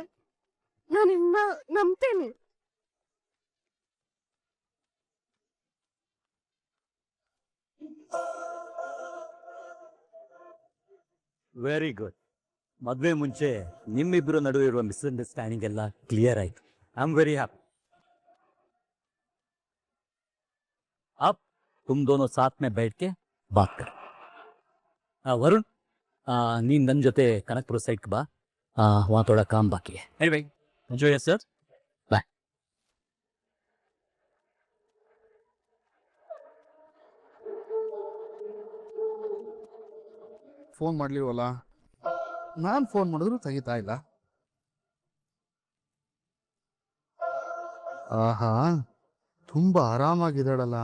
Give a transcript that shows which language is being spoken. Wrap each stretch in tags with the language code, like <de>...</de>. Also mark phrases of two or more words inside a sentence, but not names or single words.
<kn>ನಾನು ನಿನ್ನ ನಂಬ್ತೇನೆ.</kn> <en>very good.</en> <kn>ಮದ್ವೆ ಮುಂಚೆ ನಿಮ್ಮಿಬ್ಬರ ನಡುವೆ ಇರುವ ಮಿಸ್ಅಂಡರ್ಸ್ಟ್ಯಾಂಡಿಂಗ್ ಎಲ್ಲ ಕ್ಲಿಯರ್ ಆಯ್ತು.</kn> <en>I am very happy.</en> <hi>अब तुम दोनों साथ में बैठ के बात करो. वरुण,</hi> <kn>ನೀನ್ ನನ್ನ ಜೊತೆ ಕನಕಪುರ ಸೈಡ್ ಬಾ,</kn> <hi>वहाँ थोड़ा काम बाकी है.</hi> <en>Anyway, enjoy yourself. Bye.</en> <kn>ಫೋನ್ ಮಾಡ್ಲಿವಲ್ಲ, ನಾನು ಫೋನ್ ಮಾಡಿದ್ರು ತೆಗಿತಾ ಇಲ್ಲ. ಆಹಾ, ತುಂಬಾ ಆರಾಮಾಗಿದ್ದಾಳಲ್ಲ.</kn>